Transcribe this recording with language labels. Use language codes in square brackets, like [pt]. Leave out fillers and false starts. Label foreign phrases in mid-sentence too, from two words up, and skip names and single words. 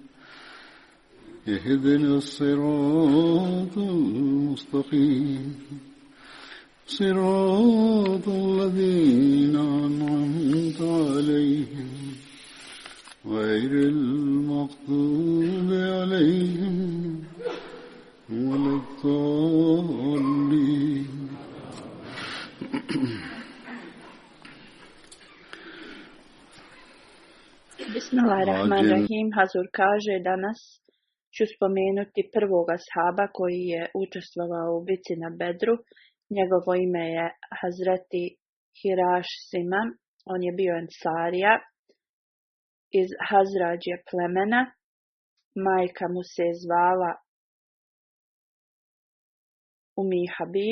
[ar] اهدنا الصراط المستقيم صراط الذين أنعمت عليهم غير المغضوب عليهم ولا الضالين. Bismillahirrahmanirrahim. [bs] Hazur kaže, danas ću spomenuti prvog ashaba koji je učestvovao u bici na Bedru. Njegovo ime je Hazreti Hiraš Siman. On je bio ensarija iz Hazrađe plemena. Majka mu se zvala Umi Habib.